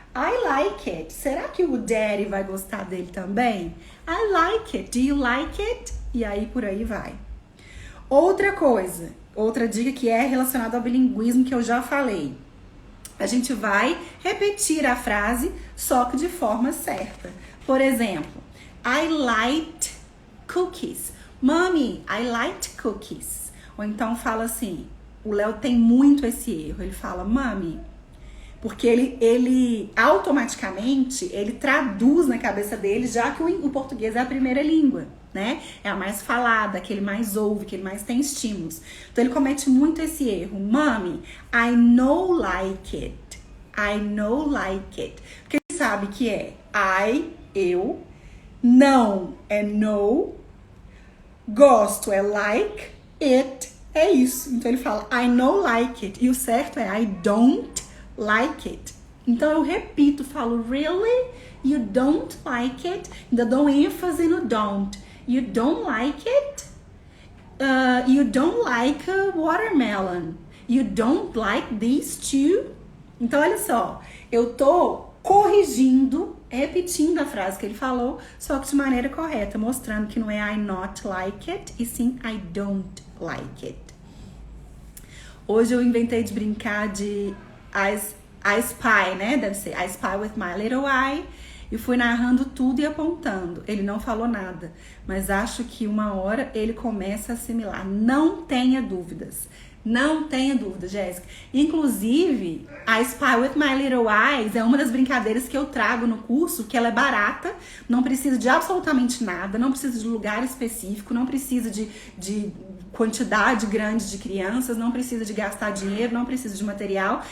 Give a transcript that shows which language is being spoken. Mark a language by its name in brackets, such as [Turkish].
[English] I like it. [Portuguese] Será que o daddy vai gostar dele também? [English] I like it. Do you like it? [Portuguese] E aí por aí vai. Outra coisa, outra dica que é relacionada ao bilinguismo que eu já falei. A gente vai repetir a frase, só que de forma certa. Por exemplo, [English] I liked cookies. Mommy, I liked cookies. [Portuguese] Ou então fala assim, o Léo tem muito esse erro. Ele fala, Mommy, porque ele automaticamente, ele traduz na cabeça dele, já que o português é a primeira língua, né? É a mais falada, que ele mais ouve, que ele mais tem estímulos. Então ele comete muito esse erro. [English] Mommy, I know like it. I know like it. [Portuguese] Porque ele sabe que é eu, não é know, gosto é like, it é isso. Então ele fala, [English] I know like it. [Portuguese] E o certo é [English] I don't like it. [Portuguese] Então eu repito, falo [English] really? You don't like it? [Portuguese] Ainda dou ênfase no [English] don't. You don't like it? You don't like a watermelon. You don't like these two? [Portuguese] Então olha só, eu tô corrigindo, repetindo a frase que ele falou, só que de maneira correta, mostrando que não é [English] I not like it, [Portuguese] e sim [English] I don't like it. [Portuguese] Hoje eu inventei de brincar de I spy, né? Deve ser [English] I spy with my little eye. [Portuguese] E fui narrando tudo e apontando. Ele não falou nada, mas acho que uma hora ele começa a assimilar. Não tenha dúvidas. Não tenha dúvida, Jéssica. Inclusive, a Spy with My Little Eyes é uma das brincadeiras que eu trago no curso, que ela é barata, não precisa de absolutamente nada, não precisa de lugar específico, não precisa de quantidade grande de crianças, não precisa de gastar dinheiro, não precisa de material.